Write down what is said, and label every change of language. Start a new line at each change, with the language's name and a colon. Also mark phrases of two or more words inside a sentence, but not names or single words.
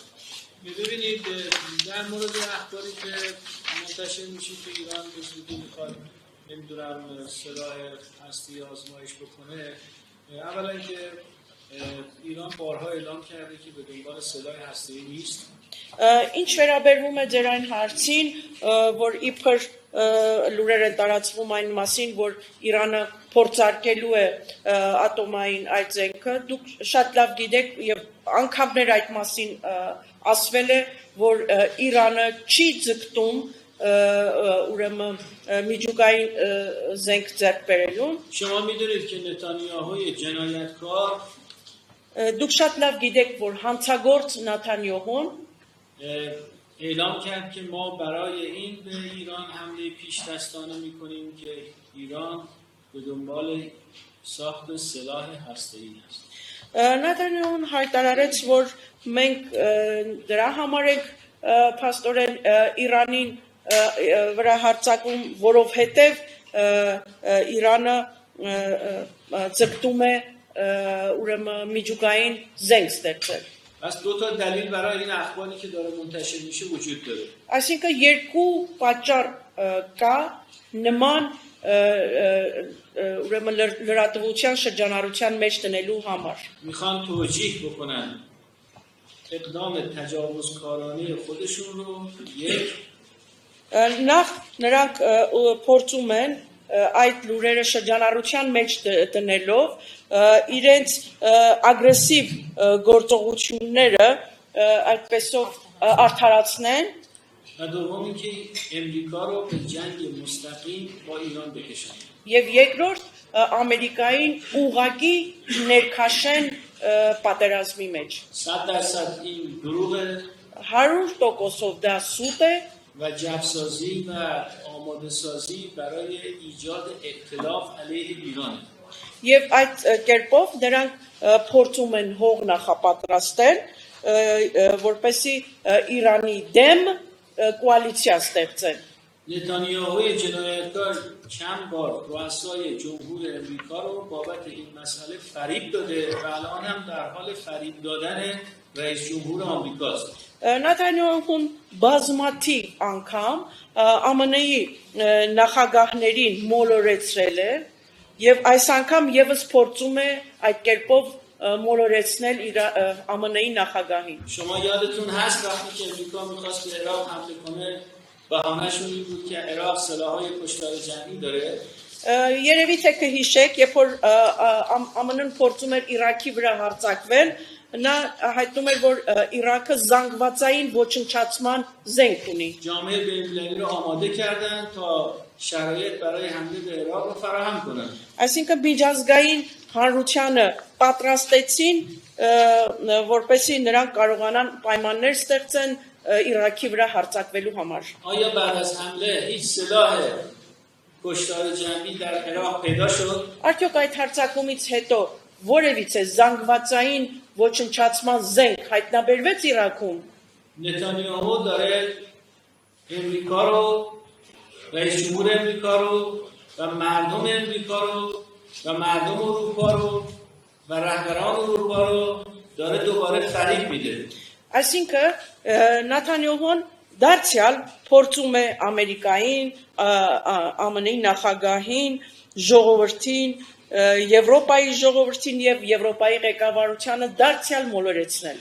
Persian: ببینید در مورد اخباری که منتشر میشه که ایران به زودی میخواد نمیدونم سلاح هستی آزمایش بکنه اولا که ایران بارها اعلام کرده که به دنبال سلاح هسته‌ای نیست
Armenian: Ինչ վերաբերվում է ձեր այն հարցին, որ իբր լուրերը տարածվում այն մասին, որ Իրանը փորձարկելու է ատոմային այդ զենքը, դուք շատ լավ գիտեք եւ անգամներ այդ մասին ասվել է, որ Իրանը չի ձգտում ուրեմն միջուկային զենք ձեռք բերելուն։
Persian: شما میدونید که نتانیاهوی جنایتکار
Armenian: Դուք շատ լավ գիտեք, որ հանցագործ Նաթանյահուն
Persian: اعلام کرد که ما برای این به ایران حمله پیش دستانه میکنیم که ایران به دنبال ساخت سلاح هسته‌ای است.
Armenian: Նաթանյահուն հայտարարեց, որ մենք դրա համար ենք փաստորեն Իրանին վրա հարձակում, որովհետև Իրանը ձգտում է ուրեմն միջուկային զենք ստեղծել։
Persian: پس دو تا دلیل برای این اخباری که داره منتشر میشه وجود داره.
Armenian: Այսինքն երկու պատճառ կա նման ուրեմն լրատվության շրջանառության մեջ տնելու համար։
Persian: میخوان توجیه بکنن اقدام تجاوزکارانه خودشون رو یک
Armenian: Նախ նրանք փորձում են այդ լուրերը շրջանառության մեջ տնելով իրենց ագրեսիվ գործողությունները այդպեսով արդարացնեն
Persian: و دوم اینکه امریکا رو به جنگ مستقیم با ایران بکشن.
Armenian: եւ երկրորդ Ամերիկային ուղակի ներքաշեն պատերազմի մեջ
Persian: 100% این دروغه
Armenian: 100% դա սուտ է
Persian: و جبسازی و آماده سازی برای ایجاد ائتلاف علیه ایرانه.
Armenian: Եվ այդ կերպով նրանք փորձում են հող նախապատրաստել, որպեսզի Իրանի դեմ կոալիցիա ստեղծեն։
Persian: نتانیاهوی جنایتکار چند بار رؤسای جمهور امریکا رو بابت این مسئله فریب داده و الان هم در حال فریب دادن رئیس جمهور آمریکاست.
Armenian: Նաթանյահուն բազմաթիվ անգամ ԱՄՆ-ի նախագահներին մոլորեցրել է եւ այս անգամ եւս փորձում է այդ կերպով մոլորեցնել ԱՄՆ-ի նախագահին։
Persian: شما یادتون هست وقتی که امریکا می‌خواست به عراق حمله کنه بهانه‌شون این بود که عراق سلاح‌های کشتار جمعی داره.
Armenian: Երևի թե կհիշեք, երբ որ ԱՄՆ-ն փորձում էր Իրաքի վրա հարձակվել, նա հայտնում էր, որ Իրաքը զանգվածային ոչնչացման զենք ունի։
Persian: جامعه بین‌المللی رو آماده کردن تا شرایط برای حمله به عراق رو فراهم کنن.
Armenian: Այսինքն միջազգային հանրությանը պատրաստեցին, որպեսզի նրանք կարողանան պայմաններ ստեղծեն Իրաքի վրա հարձակվելու համար։
Persian: آیا بعد از حمله هیچ سلاح کشتار جمعی در عراق پیدا شد؟
Armenian: Արդյոք այդ հարձակումից հետո որևիցե զանգվածային ոչնչացման զենք հայտնաբերվեց Իրաքում։
Persian: نتانیاهو داره امریکا رو رئیس جمهور امریکا رو و مردم امریکا رو و مردم اروپا رو و رهبران اروپا رو داره دوباره فریب میده.
Armenian: Այսինքն Նաթանյահուն դարձյալ փորձում է Ամերիկային, ԱՄՆ-ի նախագահին, ժողովրդին, Եվրոպայի ժողովրդին եւ Եվրոպայի ղեկավարությանը դարձյալ մոլորեցնել։